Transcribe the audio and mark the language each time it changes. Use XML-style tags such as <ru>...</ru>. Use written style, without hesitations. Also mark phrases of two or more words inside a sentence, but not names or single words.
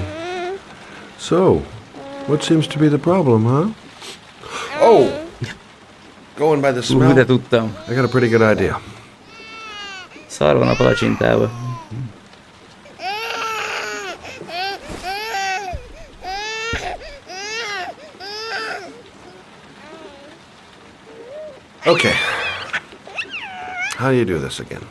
<en>So, what seems to be the problem, huh? Oh! Going by the smell,</en> <hu>De tudtam.</hu> <en>I got a pretty good idea.</en> <hu>Szar van a palacsintába.</hu> <en>Okay. How do you do this again?</en>